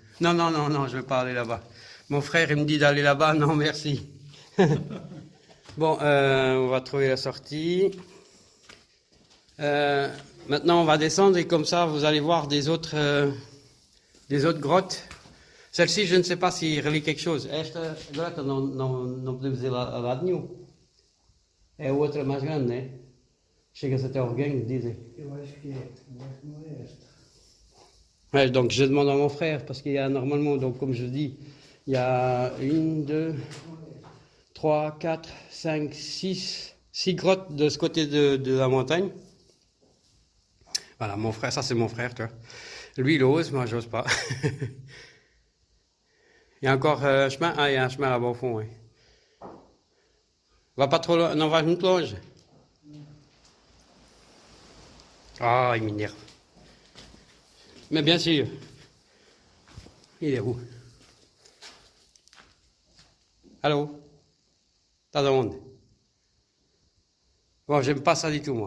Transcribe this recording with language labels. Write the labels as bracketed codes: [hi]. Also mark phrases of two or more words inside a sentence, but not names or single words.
[fr] Non, non, non, non, je vais pas aller là-bas. Mon frère, il me dit d'aller là-bas. Non, merci. Bon, on va trouver la sortie. Maintenant, on va descendre et comme ça, vous allez voir des autres grottes. Celle-ci, je ne sais pas s'il relie quelque chose. [pt] Esta grota não podemos ir a lado nenhum. É a outra mais grande, né? Chega-se até ao reganho, dizem. Eu acho que é, mas não é esta. [fr] Ouais, donc je demande à mon frère, parce qu'il y a normalement, donc comme je dis, il y a 1, 2, 3, 4, 5, 6 grottes de ce côté de la montagne. Voilà, mon frère, ça c'est mon frère, tu vois. Lui il ose, moi j'ose pas. Il y a encore un chemin, ah il y a un chemin là-bas au fond, oui. Va pas trop loin, non, va [pt] muito longe. [fr] Ah, il m'énerve. Mais bien sûr. Il est où? Allô? T'as [pt] de onde? [fr] Bon, j'aime pas ça du tout, moi.